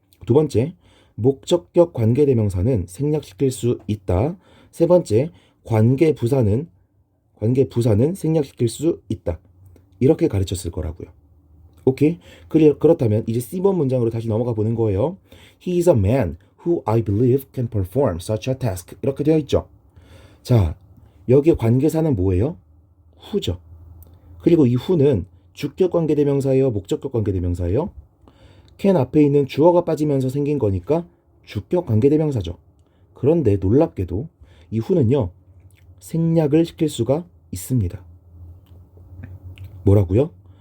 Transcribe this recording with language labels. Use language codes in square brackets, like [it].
[ko] 두 번째, 목적격 관계대명사는 생략시킬 수 있다. 세 번째, 관계부사는 생략시킬 수 있다. 이렇게 가르쳤을 거라고요. 오케이? 그렇다면 이제 C번 문장으로 다시 넘어가 보는 거예요. [en] He is a man who I believe can perform such a task. [ko] 이렇게 되어 있죠. 자, 여기에 관계사는 뭐예요? who죠. 그리고 이 who는 주격 관계대명사예요? 목적격 관계대명사예요? can 앞에 있는 주어가 빠지면서 생긴 거니까 주격 관계대명사죠. 그런데 놀랍게도 이 who는요. 생략을 시킬 수가 있습니다. 뭐라고요?